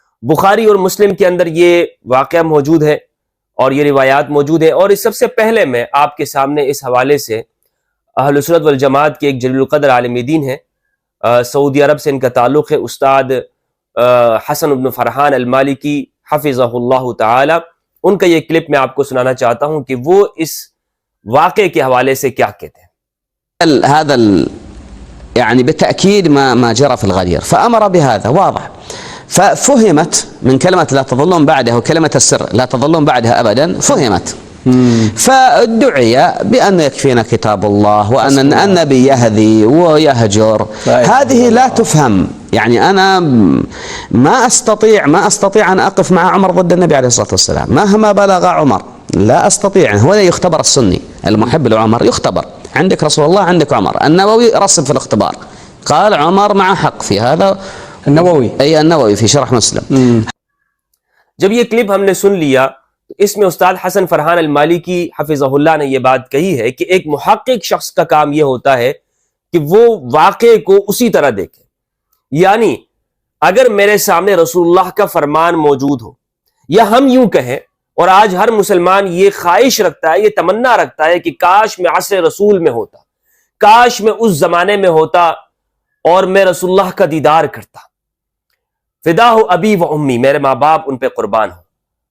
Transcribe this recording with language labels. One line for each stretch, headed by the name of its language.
Urdu: بخاری اور مسلم کے اندر یہ واقعہ موجود ہے اور یہ روایات موجود ہیں، اور اس سب سے پہلے میں آپ کے سامنے اس حوالے سے اہل سنت والجماعت کے ایک جلیل القدر عالم دین ہے، سعودی عرب سے ان کا تعلق ہے، استاد حسن بن فرحان المالکی حفظہ اللہ تعالی، ان کا یہ کلپ میں آپ کو سنانا چاہتا ہوں کہ وہ اس واقعے کے حوالے سے کیا کہتے ہیں۔
Arabic: هذا يعني بالتأكيد ما جرى في الغدير، فأمر بهذا واضح، ففهمت من كلمة لا تظلون بعدها وكلمة السر لا تظلون بعدها أبدا، فهمت، فادعي بأن يكفينا كتاب الله وأن النبي يهدي ويهجر، هذه لا تفهم. يعني أنا ما أستطيع أن أقف مع عمر ضد النبي عليه الصلاة والسلام مهما بلغ عمر، لا أستطيع. هو يختبر السني المحب لعمر، يختبر، عندك رسول الله عندك عمر. النووي رسب في الاختبار، قال عمر مع حق في هذا، النووي في شرح مسلم۔
Urdu: جب یہ کلپ ہم نے سن لیا تو اس میں استاد حسن فرحان المالکی حفظہ اللہ نے یہ بات کہی ہے کہ ایک محقق شخص کا کام یہ ہوتا ہے کہ وہ واقعے کو اسی طرح دیکھے، یعنی اگر میرے سامنے رسول اللہ کا فرمان موجود ہو، یا ہم یوں کہیں، اور آج ہر مسلمان یہ خواہش رکھتا ہے، یہ تمنا رکھتا ہے کہ کاش میں عصر رسول میں ہوتا، کاش میں اس زمانے میں ہوتا اور میں رسول اللہ کا دیدار کرتا، فدا ہو ابی و امی، میرے ماں باپ ان پہ قربان ہو،